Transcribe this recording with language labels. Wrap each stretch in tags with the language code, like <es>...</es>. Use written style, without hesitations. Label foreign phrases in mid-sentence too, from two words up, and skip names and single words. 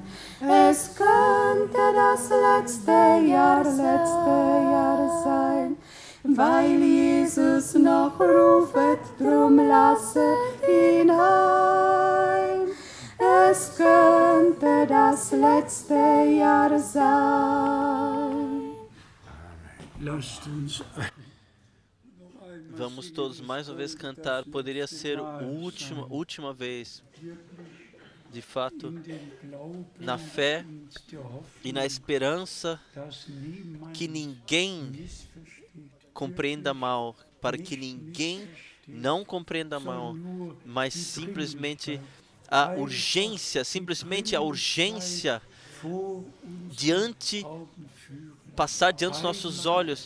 <de>Es könnte das letzte Jahr sein, weil Jesus noch rufet, drum lasse hinein. Es könnte das letzte Jahr sein. Lasst uns</de> <pt>Vamos todos mais uma vez cantar. Poderia ser a última vez, de fato, na fé e na esperança que ninguém compreenda mal, para que ninguém não compreenda mal, mas simplesmente a urgência passar diante dos nossos olhos.</pt>